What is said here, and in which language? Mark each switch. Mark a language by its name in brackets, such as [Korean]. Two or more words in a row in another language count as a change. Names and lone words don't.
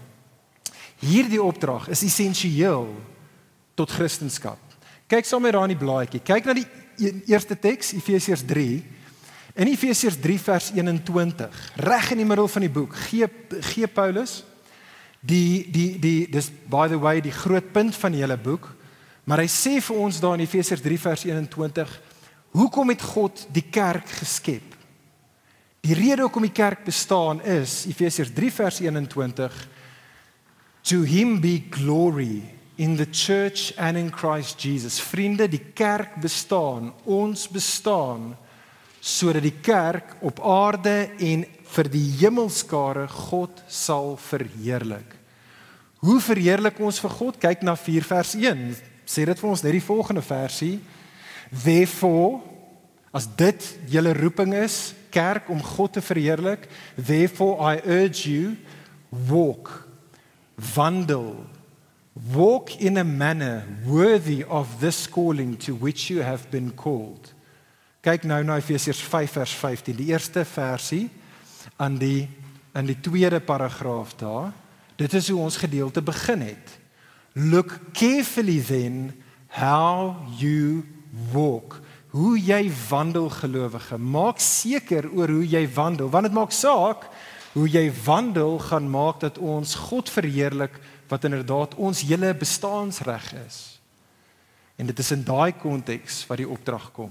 [Afrikaans] Hierdie opdrag is essensieel tot Christendom. Kyk saam met daar in die blaadjie. Kyk na die eerste teks, Efesiërs 3. In Efesiërs 3 vers 21, reg in die middel van die boek, gee Paulus dis [English] by the way [Afrikaans] die groot punt van die hele boek, maar hy sê vir ons daar in Efesiërs 3 vers 21, hoekom het God die kerk geskep? Die rede hoekom die kerk bestaan is, Efesiërs 3 vers 21, [English] to him be glory in the church and in Christ Jesus. [Afrikaans] Vriende, die kerk bestaan, ons bestaan, sodat die kerk op aarde en vir die hemelskare God sal verheerlik. Hoe verheerlik ons vir God? Kyk na 4 vers 1. Sê dit vir ons net die volgende versie. Therefore, as dit julle roeping is, kerk om God te verheerlik, [English] therefore I urge you, walk, wandel, walk in a manner worthy of this calling to which you have been called. [Afrikaans] Kyk nou na Efesiërs 5 vers 15, die eerste versie in die tweede paragraaf daar. Dit is hoe ons gedeelte begin het. [English] Look carefully then how you walk. [Afrikaans] Hoe jy wandel, gelowige. Maak seker oor hoe jy wandel, want dit maak saak hoe jy wandel gaan maak dat ons God verheerlik wat inderdaad ons hele bestaansreg is. En dit is in daai konteks wat die opdrag kom.